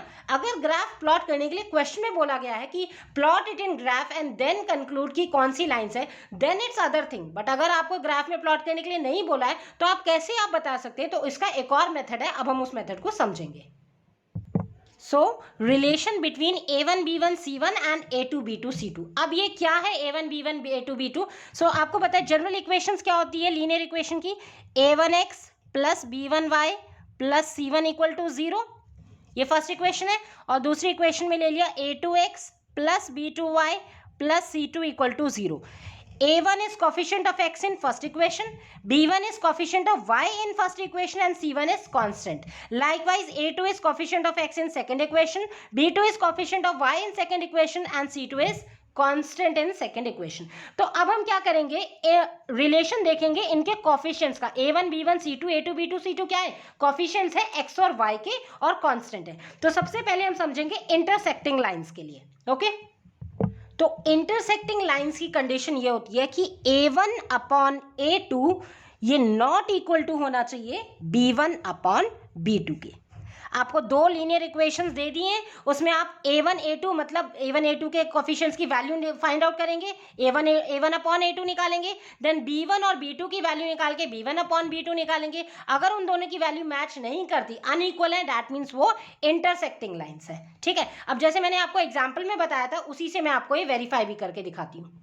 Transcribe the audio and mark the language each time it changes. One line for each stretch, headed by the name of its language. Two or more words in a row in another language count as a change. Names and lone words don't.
Hindi: अगर
English: graph plot
Hindi: करने के लिए क्वेश्चन में बोला गया है कि
English: plot it in graph and then conclude
Hindi: कि कौन सी लाइंस है,
English: then it's other thing.
Hindi: बट अगर आपको ग्राफ में प्लॉट करने के लिए नहीं बोला है तो आप कैसे आप बता सकते हैं, तो इसका एक और मेथड है, अब हम उस मेथड को समझेंगे।
English: relation between a1 b1 c1 and a2 b2 c2.
Hindi: अब ये क्या है a1 b1 a2 b2? आपको पता है
English: general equations
Hindi: क्या होती है
English: linear equation
Hindi: की, a1x + b1y + c1 = 0, ये
English: first equation
Hindi: है। और दूसरी इक्वेशन में ले लिया a2x + b2y + c2 = 0।
English: a1 is coefficient of x in first equation, b1 is coefficient of y in first equation and c1 is constant. Likewise a2 is coefficient of x in second equation, b2 is coefficient of y in second equation and c2 is constant in second equation.
Hindi: तो अब हम क्या करेंगे, रिलेशन देखेंगे इनके कोफिशिएंट्स का, a1 b1 c2 a2 b2 c2 क्या है, कोफिशिएंट्स है x और y के और कांस्टेंट है। तो सबसे पहले हम समझेंगे
English: intersecting lines
Hindi: के लिए, ओके। तो
English: intersecting lines
Hindi: की कंडीशन ये होती है कि a1 / a2 ये
English: not equal to
Hindi: होना चाहिए b1 / b2 के। आपको 2
English: linear equations
Hindi: दे दिए हैं, उसमें आप a1 a2 मतलब a1 a2 के कोफिशिएंट्स की वैल्यू
English: find out
Hindi: करेंगे, a1 / a2 निकालेंगे, देन b1 और b2 की वैल्यू निकाल के b1 / b2 निकालेंगे। अगर उन दोनों की वैल्यू मैच नहीं करती, अनइक्वल है,
English: that means
Hindi: वो
English: intersecting lines
Hindi: है, ठीक है। अब जैसे मैंने आपको एग्जाम्पल में बताया था उसी से मैं आपको ये वेरीफाई भी करके दिखाती हूँ।